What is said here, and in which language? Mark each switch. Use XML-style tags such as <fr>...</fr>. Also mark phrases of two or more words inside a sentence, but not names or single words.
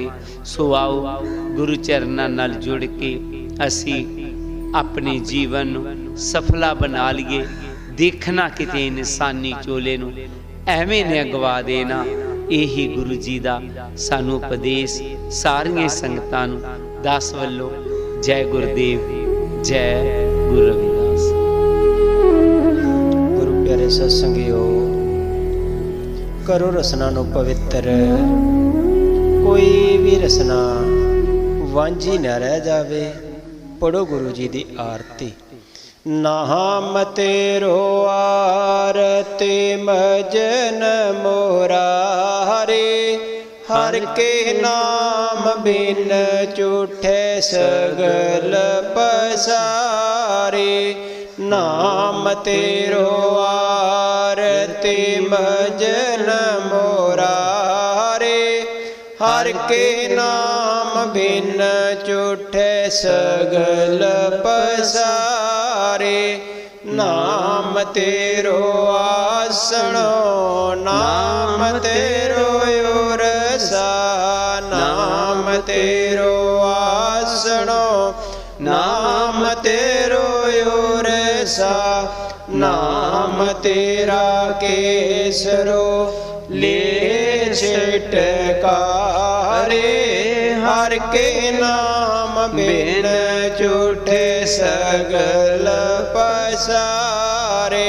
<pa>ਸੋ ਆਓ ਗੁਰੂ ਚਰਨਾਂ ਨਾਲ ਜੁੜ ਕੇ ਅਸੀਂ ਆਪਣੇ ਜੀਵਨ ਨੂੰ ਸਫਲਾ ਬਣਾ ਲਈਏ। ਦੇਖਣਾ ਕਿਤੇ ਇਨਸਾਨੀ ਚੋਲੇ ਨੂੰ ਐਵੇਂ ਨੇ ਅਗਵਾ ਦੇਣਾ। ਇਹੀ ਗੁਰੂ ਜੀ ਦਾ ਸਾਨੂੰ ਉਪਦੇਸ਼ ਸਾਰੀਆਂ ਸੰਗਤਾਂ ਨੂੰ ਦਾਸ ਵੱਲੋਂ। ਜੈ ਗੁਰੂਦੇਵ, ਜੈ ਗੁਰੂ ਰਵਿਦਾਸ। ਗੁਰੂ ਪਿਆਰੇ ਸਤਸੰਗੀਓ, ਕਰੋ ਰਸਨਾ ਨੂੰ ਪਵਿੱਤਰ, ਕੋਈ ਵੀ ਰਸਨਾ ਵਾਂਝੀ ਨਾ ਰਹਿ ਜਾਵੇ। ਪੜ੍ਹੋ ਗੁਰੂ ਜੀ ਦੀ ਆਰਤੀ। ਨਾਮ ਤੇਰੋ ਆਰਤੀ ਮਜਨ ਮੁਰਾਰੇ, ਹਰ ਕੇ ਨਾਮ ਬਿਨ ਝੂਠੇ ਸਗਲ ਪਸਾਰੇ। ਨਾਮ ਤੇਰੋ ਆਰਤੀ ਮਜਨ ਮੁਰਾਰੇ, ਹਰ ਕੇ ਨਾਮ ਬਿਨ ਝੂਠੇ ਸਗਲ ਪਸਾਰੇ। ਨਾਮ ਤੇਰੋ ਆਸਨੋ, ਨਾਮ ਤੇਰੋ ਉਰਸਾ, ਨਾਮ ਤੇਰੋ ਆਸਨੋ, ਨਾਮ ਤੇਰੋ ਉਰਸਾ। ਨਾਮ ਤੇਰਾ ਕੇਸਰੋ ਲੇ ਛਿਟਕਾਰੇ, ਹਰ ਕੇ ਨਾਮ ਬਿਨ ਝੂਠੇ ਸਗਲ ਪਸਾਰੇ।</pa>